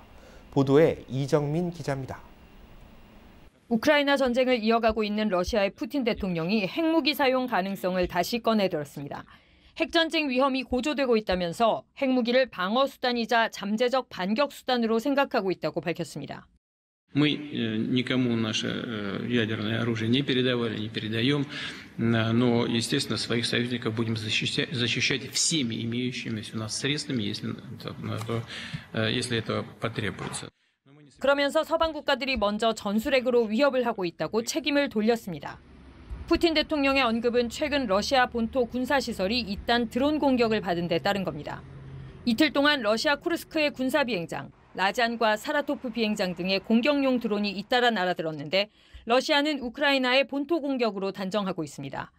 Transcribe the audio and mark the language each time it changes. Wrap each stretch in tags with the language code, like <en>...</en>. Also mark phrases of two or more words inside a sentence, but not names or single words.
<ko>보도에 이정민 기자입니다. 우크라이나 전쟁을 이어가고 있는 러시아의 푸틴 대통령이 핵무기 사용 가능성을 다시 꺼내들었습니다. 핵전쟁 위험이 고조되고 있다면서 핵무기를 방어 수단이자 잠재적 반격 수단으로 생각하고 있다고 밝혔습니다.</ko> <ru>Мы никому наше ядерное оружие не передавали, не передаем, но, естественно, своих союзников будем защищать всеми имеющимися у нас средствами, если это потребуется.</ru> <ko>그러면서 서방 국가들이 먼저 전술핵으로 위협을 하고 있다고 책임을 돌렸습니다. 푸틴 대통령의 언급은 최근 러시아 본토 군사시설이 잇단 드론 공격을 받은 데 따른 겁니다. 이틀 동안 러시아 쿠르스크의 군사 비행장, 라잔과 사라토프 비행장 등의 공격용 드론이 잇따라 날아들었는데 러시아는 우크라이나의 본토 공격으로 단정하고 있습니다.</ko>